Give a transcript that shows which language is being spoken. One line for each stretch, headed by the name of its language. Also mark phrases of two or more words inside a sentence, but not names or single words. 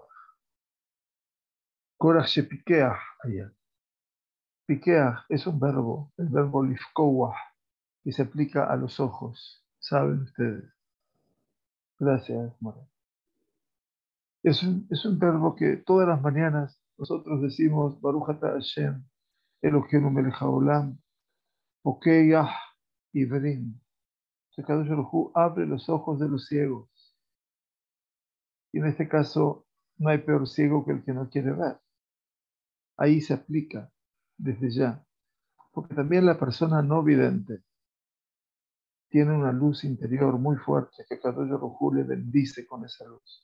Hebrew: קורא שפוקח, allá.
Spanish: Piqueah es un verbo, el verbo lifkoah, que se aplica a los ojos, saben ustedes. Gracias, More. Es un verbo que todas las mañanas nosotros decimos,
Hebrew: ברוך אתה השם, אלוהינו מלך העולם, פוקח עיוורים. קדוש ברוך הוא
Spanish: abre los ojos de los ciegos. Y en este caso, no hay peor ciego que el que no quiere ver. Ahí se aplica desde ya. Porque también la persona no vidente tiene una luz interior muy fuerte que
Hebrew: קדוש ברוך הוא
Spanish: le bendice con esa luz.